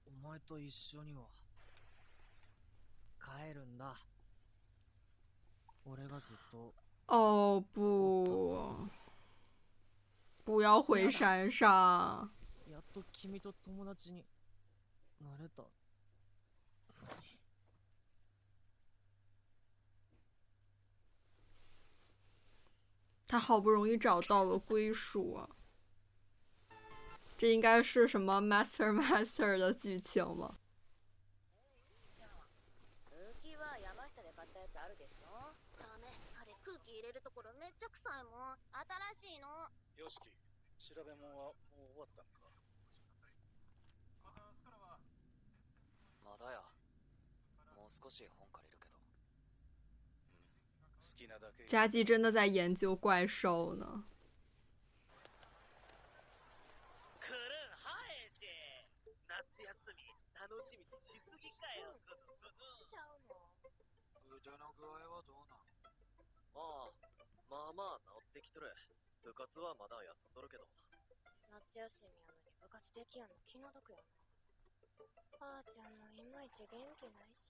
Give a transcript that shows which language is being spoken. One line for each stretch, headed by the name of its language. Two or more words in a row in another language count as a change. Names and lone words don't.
Japanese: 前と一緒には帰るんだ。俺がずっと。
Chinese: 哦不，不要回山上。
Japanese: やっと君と友達になれた。
Chinese: 他好不容易找到了归属啊，这应该是什么 Master 的剧情吗？
Japanese: 入れるところめっちゃ臭いもん。新しいの。よしき、調べ物はもう終わったんか。まだや。もう少し本借りるけど。好きなだけ。
Chinese: 佳纪真的在研究怪兽呢。
Japanese: 夏休み楽しみにしすぎかよ。ちゃうの。腕の具合はどうなん？まあまあ治ってきとる。部活はまだ休んどるけど。夏休みやのに部活できやんの気の毒やな。ばあちゃんもいまいち元気ないし。